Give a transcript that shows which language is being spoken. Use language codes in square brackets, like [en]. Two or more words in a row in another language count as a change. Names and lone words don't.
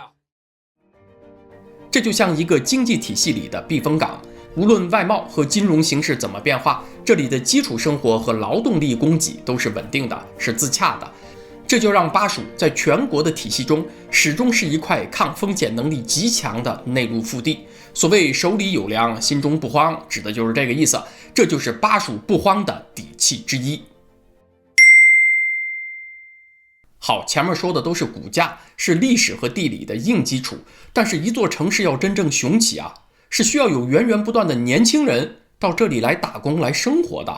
[zh] 這就像一個經濟體系裡的避風港，無論外貿和金融形勢怎麼變化，這裡的基礎生活和勞動力供給都是穩定的，是自洽的。這就讓巴蜀在全國的體系中始終是一塊抗風險能力極強的內陸腹地。所謂手裡有糧，心中不慌，指的就是這個意思。這就是巴蜀不慌的底氣之一。好，前面說的都是骨架，是历史和地理的硬基礎，但是一座城市要真正雄起啊，是需要有源源不断的年輕人到這裡來打工來生活的。